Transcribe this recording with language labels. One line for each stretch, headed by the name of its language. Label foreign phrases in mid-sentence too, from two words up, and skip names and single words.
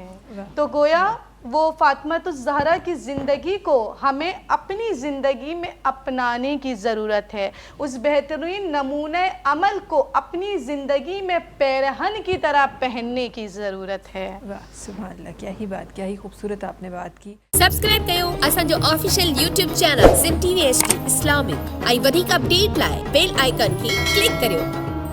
Urdu: تو گویا وہ فاطمہ الزہرا کی زندگی کو ہمیں اپنی زندگی میں اپنانے کی ضرورت ہے، اس بہترین نمونہ عمل کو اپنی زندگی میں پیرہن کی طرح پہننے کی ضرورت ہے. سبحان اللہ، کیا ہی بات، کیا ہی خوبصورت آپ نے بات کی.
Sindhi: سبسکرائب کयो اسان جو آفیشل YouTube چینل Zin TV HD اسلامک. ऐं वधीक अपडेट लाइ बेल आइकन खे क्लिक करियो.